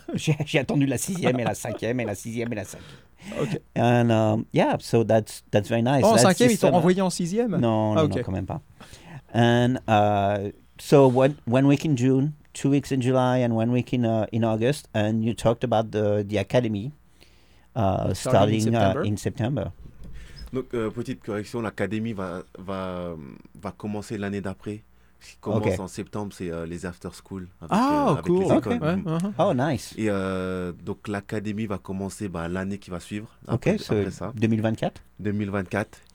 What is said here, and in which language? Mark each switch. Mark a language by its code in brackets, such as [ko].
[fr] J'ai attendu la sixième et la cinquième et la sixième et la cinquième. [en] Okay. And yeah, so that's very nice. [fr] Oh, en cinquième, ils t'ont renvoyé en sixième? Non, quand même pas. [en] And so one week in June, 2 weeks in July, and 1 week in August, and you talked about the academy starting in September. [fr] Donc, petite correction, l'académie va commencer l'année d'après. Ce qui commence en septembre, c'est les after school. [en] Cool. [fr] Avec les écoles. [en] Okay. Ouais. Oh, nice. [fr] Et donc, l'académie va commencer l'année qui va suivre. Ok, après, [en] so [fr] après ça. 2024.